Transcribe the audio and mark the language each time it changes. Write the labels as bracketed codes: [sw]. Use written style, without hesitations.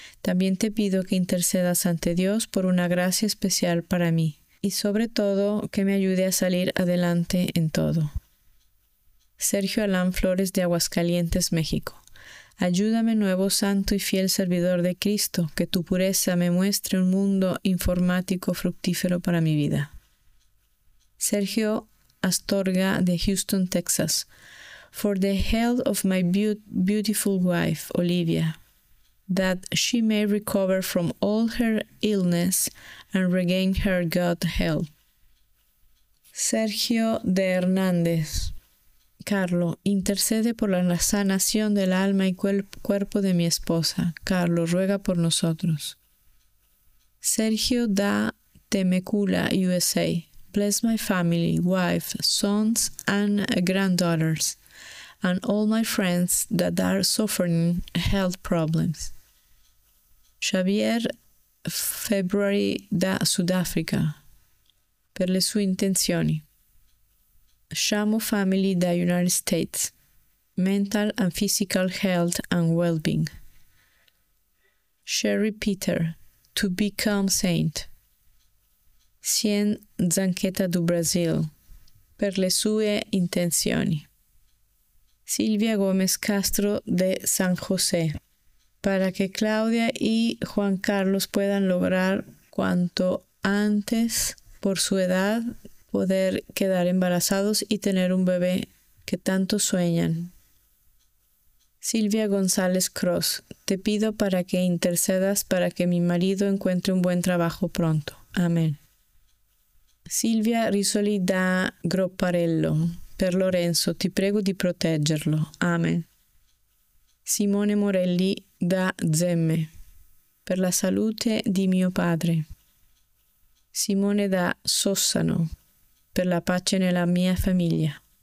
[es] También te pido que intercedas ante Dios por una gracia especial para mí, y sobre todo que me ayude a salir adelante en todo. Sergio Alán Flores de Aguascalientes, México. Ayúdame, nuevo santo y fiel servidor de Cristo, que tu pureza me muestre un mundo informático fructífero para mi vida. Sergio Astorga de Houston, Texas. [en] For the health of my beautiful wife, Olivia, that she may recover from all her illness and regain her good health. [es] Sergio de Hernández. Carlo, intercede por la sanación del alma y cuerpo de mi esposa. Carlo, ruega por nosotros. Sergio da Temecula, USA. [en] Bless my family, wife, sons and granddaughters, and all my friends that are suffering health problems. [it] Xavier February da Sudafrica. Per le sue intenzioni. [en] Shamu Family, the United States, mental and physical health and well-being. Sherry Peter, to become saint. [it] Cien Zanqueta do Brazil, per le sue intenzioni. [es] Silvia Gomez Castro de San José, para que Claudia y Juan Carlos puedan lograr cuanto antes por su edad poder quedar embarazados y tener un bebé que tanto sueñan. Silvia González Cross, te pido para que intercedas para que mi marido encuentre un buen trabajo pronto. Amén. [it] Silvia Risoli da Groparello, per Lorenzo, ti prego di proteggerlo. Amén. Simone Morelli da Zemme, per la salute di mio padre. Simone da Sossano, per la pace nella mia famiglia.